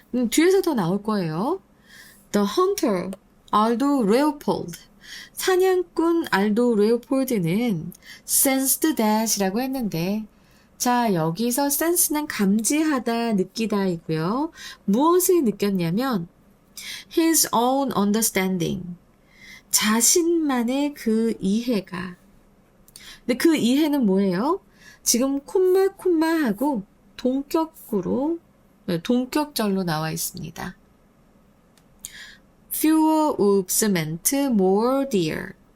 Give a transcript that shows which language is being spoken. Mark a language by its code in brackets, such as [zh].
[ko] 뒤에서 더 나올 거예요. [en] The hunter, Aldo Leopold. [ko] 사냥꾼 알도 레오폴드는 [en] sensed that [ko] 이라고 했는데, 자, 여기서 sense는 감지하다, 느끼다 이고요. 무엇을 느꼈냐면 [en] his own understanding. [ko] 자신만의 그 이해가. 근데 그 이해는 뭐예요? 지금 콤마하고 동격절로 나와 있습니다. [en] Fewer wolves meant more deer.